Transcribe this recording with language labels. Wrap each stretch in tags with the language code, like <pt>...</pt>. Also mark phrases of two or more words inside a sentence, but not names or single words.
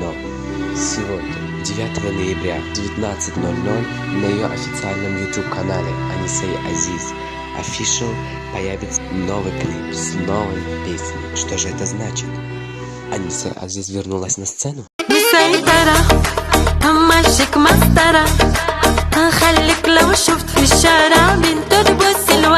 <ru>Но сегодня, 9 ноября в 19:00 на ее официальном YouTube-канале Анисе Азиз Official появится новый клип с новой песней. Что же это значит? Анисе Азиз вернулась на сцену?</ru> <ar>همشك مسطرة هنخليك لو شفت في الشارع بنت تبص</ar>